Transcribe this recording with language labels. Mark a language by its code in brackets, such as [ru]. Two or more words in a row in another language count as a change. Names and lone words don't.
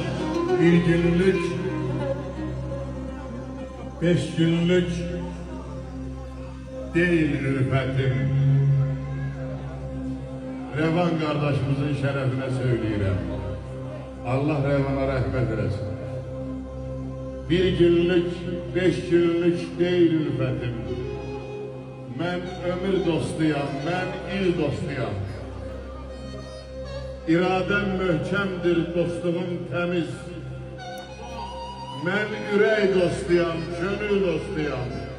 [tr] Bir günlük, 5 günlük değil ürfetim. [az] Revan kardeşimizin şerefine söyleyirəm. [tr] Allah Revan'a rahmet eylesin. Bir günlük, 5 günlük değil ürfetim. [az] Mən ömür dostuyam, mən il dostuyam. İradəm möhkəmdir, dostluğum təmiz. Mən ürək dostuyam, könül dostuyam.